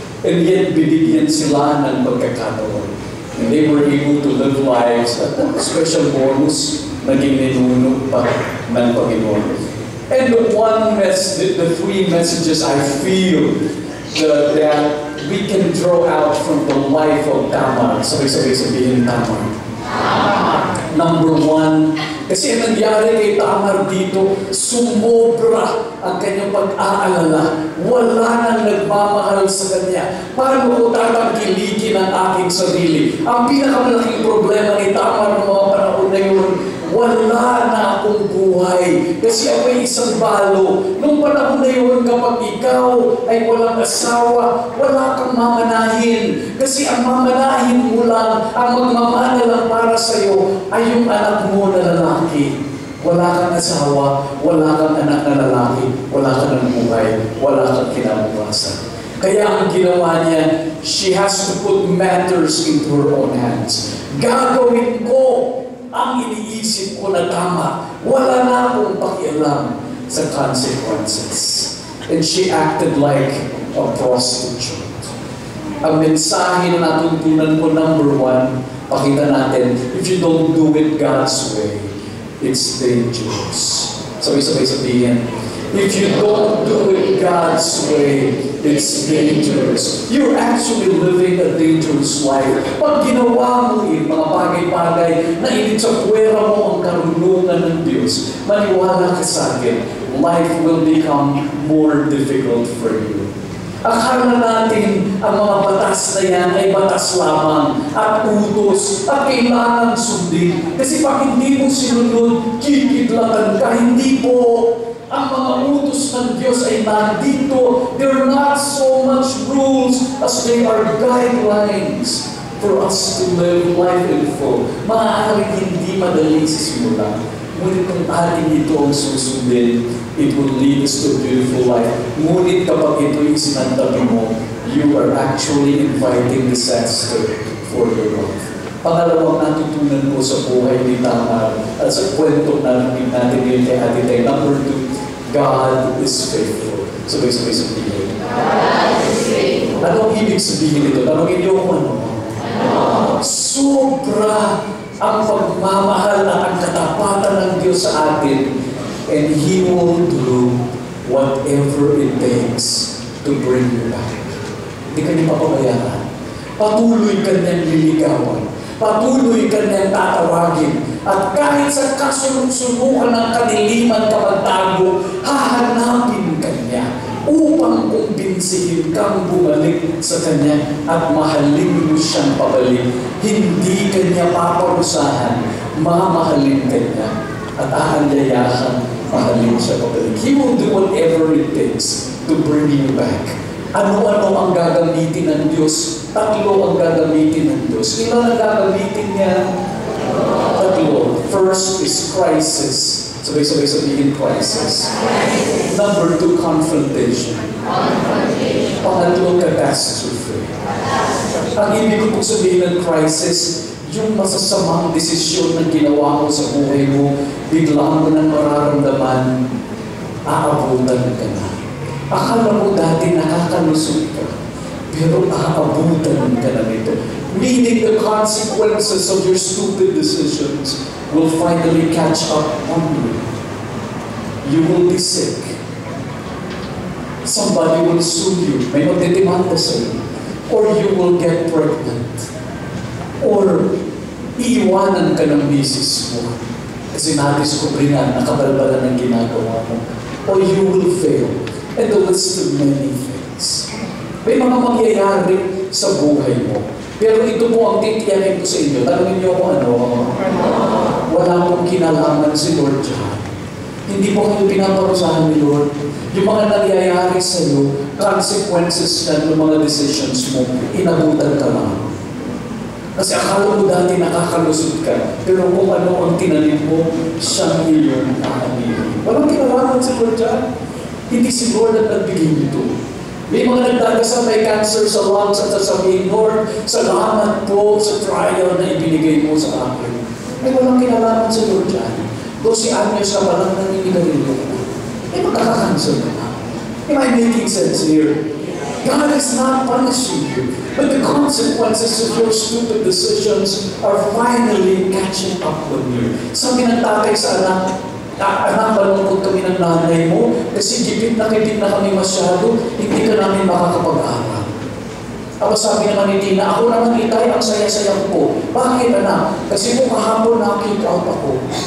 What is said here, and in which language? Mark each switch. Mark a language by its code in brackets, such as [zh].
[en] And yet, [tl] binigyan sila ng pagkakataon. [en] And they were able to live lives at a special bonus, [tl] naging ninuno pa ng Panginoon. [en] And the three messages I feel that we can draw out from the life of Tamar. [tl] Sabay sabihin Tamar. Number one, kasi nangyari kay Tamar dito, sumobra ang kanyang pag-aalala. Wala nang nagmamahal sa kanya. Paano ko tatangkilikin ang aking sarili? Ang pinakamalaking problema ni Tamar ng mga panahon na yun, wala na akong buhay. Kasi ako'y isang balo. Nung panahon na yun, kapag ikaw ay walang asawa, wala kang mamanahin. Kasi ang mamanahin mo lang, ang magmamana lang para sa'yo, ay yung anak mo na lalaki. Wala kang asawa, wala kang anak na lalaki, wala kang buhay, wala kang kinabukasan. Kaya ang ginawa niya, [en] she has to put matters into her own hands. [tl] Gagawin ko ang iniisip ko na tama. Wala na akong pakialam sa consequences. [en] And she acted like a prostitute. [tl] Ang mensahe na natutunan ko, [en] number one, [tl] pakita natin, [en] if you don't do it God's way, it's dangerous. [tl] Sabay sabihin, [en] if you don't do it God's way, it's dangerous. You're actually living a dangerous life. [tl] Pag ginawa mo yung mga bagay-bagay na init sa puwera mo ang karunungan ng Diyos, maniwala ka sa akin, [en] life will become more difficult for you. [tl] Akala natin ang mga batas na yan ay batas lamang at utos at kailangan sundin. Kasi pag hindi mo sinunod, kikidlatan ka. Hindi po. Ang mga utos ng Diyos ay nandito. [en] They're not so much rules as they are guidelines for us to live life in full. [tl] Maaaring hindi madali sa simula. Ngunit kung atin ito ang susundin, [en] it will lead us to a beautiful life. [tl] Ngunit kapag ito yung sinantabi mo, [en] you are actually inviting disaster for your life. [tl] Pangalawang natutunan ko sa buhay ni Tamar at sa kwento na natin ngayon kay Ate Teng. [en] Number two, God is faithful. [tl] Sabay sabihin. [en] God is faithful. [tl] Anong ibig sabihin ito? Tanongin niyo kung ano. Sobra ang pagmamahal at ang katapatan ng Diyos sa atin, [en] and He will do whatever it takes to bring you back. [tl] Hindi ka niya papabayaan. Patuloy ka niyang liligawan. Patuloy ka niyang tatawagin. At kahit sa kasulong-sulukan ng kadiliman kapag tago, hahanapin ka niya upang kumbinsihin kang bumalik sa Kanya at mahalin mo siyang pabalik. Hindi ka niya paparusahan, mamahalin ka niya at aanyayahan mahalin siya pabalik. [en] He will do whatever it takes to bring you back. [tl] Ano-ano ang gagamitin ng Diyos? Tatlo ang gagamitin ng Diyos. Ilan ang gagamitin niya? Tatlo. [en] First is crisis. [tl] Sabay-sabay sabihin [en] crisis. Number 2, confrontation. [tl] Pangatlo, [en] catastrophe. [tl] Ang ibig ko pong sabihin ng crisis, yung masasamang desisyon na ginawa mo sa buhay mo, bigla mo nang mararamdaman, aabutan ka na. Akala mo dati nakakalusot ka, pero aabutan ka na nito. [en] Meaning the consequences of your stupid decisions will finally catch up on you. You will be sick. Somebody will sue you. [tl] May magdedemanda sa'yo. [en] Or you will get pregnant. [tl] Or iiwanan ka ng misis mo. Kasi nadiskubre nga, nakabalbalan ng ginagawa mo. [en] Or you will fail. And the list of many things. [tl] May mga mangyayari sa buhay mo. Pero ito po ang titiyakin ko sa inyo. Tanungin niyo kung ano. Wala pong kinalaman si Lord dyan. Hindi po kayo pinaparusahan ni Lord. Yung mga nangyayari sa iyo, consequences ng mga decisions mo, inabutan ka lang. Kasi akala mo dati nakakalusot ka. Pero kung ano ang tinanim mo, siyang iyong aanin. Walang kinalaman si Lord dyan. Hindi si Lord ang nagbigay nito. May mga nagdadasal may cancer sa lungs at sasabihin, Lord, salamat po sa trial na ibinigay mo sa akin. May walang kinalaman sa Lord dyan. Kung si Agnes na palang naninigarilyo ka na, magkaka-cancer ka na. [en] Am I making sense here? God is not punishing you, but the consequences of your stupid decisions are finally catching up with you. [tl] Sabi ng tatay sa anak, malungkot kami ng nanay mo kasi gipit na kami masyado, hindi ka namin makakapag-aral. Tapos sabi naman ni Tina, ako naman itay, ang saya-saya ko. Bakit anak? Kasi kung kahapon na-kick out ako.